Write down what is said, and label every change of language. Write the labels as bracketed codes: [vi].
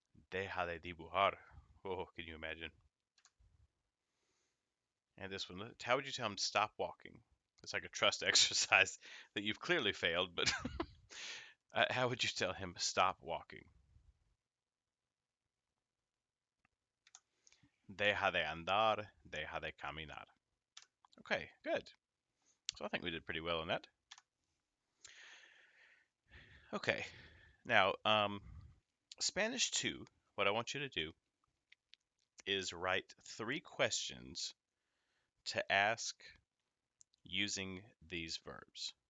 [es] Deja de dibujar. [en] Oh, can you imagine? And this one, how would you tell him to stop walking? It's like a trust exercise that you've clearly failed, but how would you tell him stop walking? [es] Deja de andar, deja de caminar. [en] Okay, good. So I think we did pretty well on that. Okay, now Spanish 2, what I want you to do is write 3 questions to ask using these verbs.